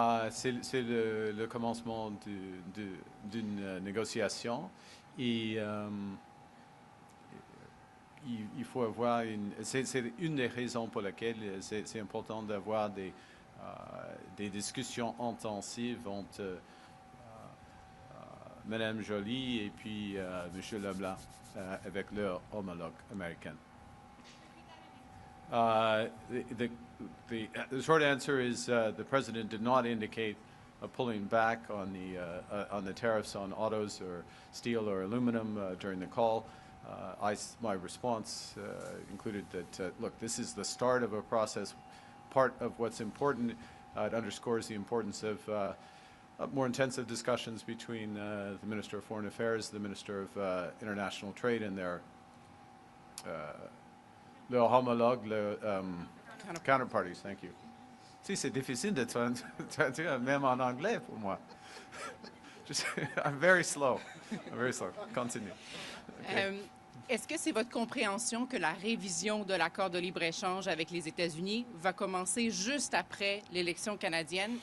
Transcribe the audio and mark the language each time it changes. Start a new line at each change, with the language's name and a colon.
French: C'est le commencement d'une négociation et il faut avoir c'est une des raisons pour lesquelles c'est important d'avoir des discussions intensives entre Mme Joly et puis M. Leblanc avec leur homologue américain.
English: The short answer is the President did not indicate a pulling back on the tariffs on autos or steel or aluminum during the call. My response included that, look, this is the start of a process. Part of what's important, it underscores the importance of more intensive discussions between the Minister of Foreign Affairs, the Minister of International Trade, and their homologue, counterparties. Thank you.
French: Si, c'est difficile de traduire même en anglais pour moi.
English: I'm very slow. Continue. Okay.
French: Est-ce que c'est votre compréhension que la révision de l'accord de libre-échange avec les États-Unis va commencer juste après l'élection canadienne?